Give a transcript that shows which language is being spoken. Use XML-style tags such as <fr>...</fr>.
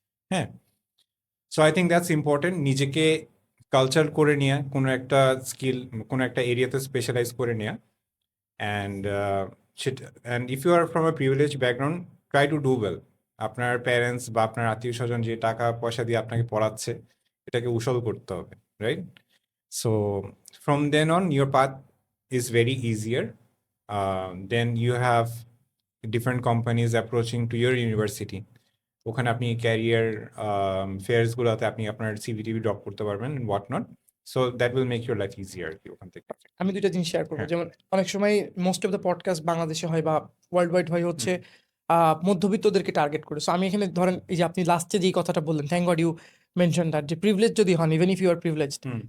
<bn>হ্যাঁ, so I think that's important, নিজেকে culture করে নেওয়া, কোনো একটা স্কিল, কোনো একটা এরিয়াতে স্পেশালাইজ করে নেওয়া।</bn> <en>And and if you are from a privilege background, try to do well.</en> <bn>আপনার প্যারেন্টস বা আপনার আত্মীয় স্বজন যে টাকা পয়সা দিয়ে আপনাকে পড়াচ্ছে, এটাকে উসল করতে হবে।</bn> <en>right? So from then on, your path is very easier. Then you have different companies approaching to your university.</en> <bn>ওখানে আপনি ক্যারিয়ার ফেয়ার্স গুলোতে আপনি আপনার সিভিটিভি ড্রপ করতে পারবেন what not,</bn> <en>so that will make your life easier</en> <bn>আর কি ওখান থেকে। আমি ২ টা জিনিস শেয়ার করব। হ্যাঁ। যেমন অনেক সময় মোস্ট অফ দ্য পডকাস্ট বাংলাদেশে হয় বা ওয়ার্ল্ড ওয়াইড হয় হচ্ছে মধ্যবিত্তদেরকে টার্গেট করে। সো আমি এখানে ধরেন এই যে আপনি লাস্টে যেই কথাটা বললেন,</bn> <en>thank god you mention that,</en> <bn>যে প্রিভিলেজ যদি হন,</bn> <en>Even if you are privileged.</en>